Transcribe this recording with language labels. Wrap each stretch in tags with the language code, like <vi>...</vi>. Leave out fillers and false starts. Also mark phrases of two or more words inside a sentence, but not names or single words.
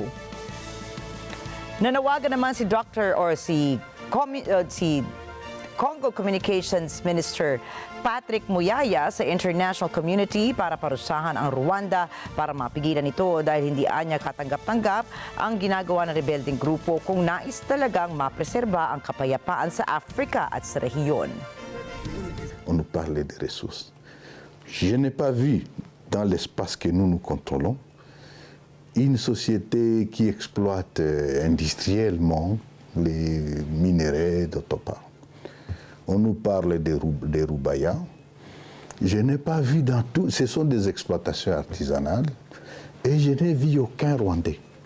<tl>Nanawagan naman si Congo Communications Minister Patrick Muyaya sa</tl> <en>international community</en> <tl>para parusahan ang Rwanda para mapigilan ito dahil hindi anya katanggap-tanggap ang ginagawa ng rebeldeng grupo kung nais talagang mapreserba ang kapayapaan sa Africa at sa rehiyon.</tl> <fr>On nous parlait des ressources. Je n'ai pas vu dans l'espace que nous contrôlons une société qui exploite industriellement les minerais d'autre part. On nous parle des Roubayas. Je n'ai pas vu dans tout, ce sont des exploitations artisanales, et je n'ai vu aucun Rwandais.</fr>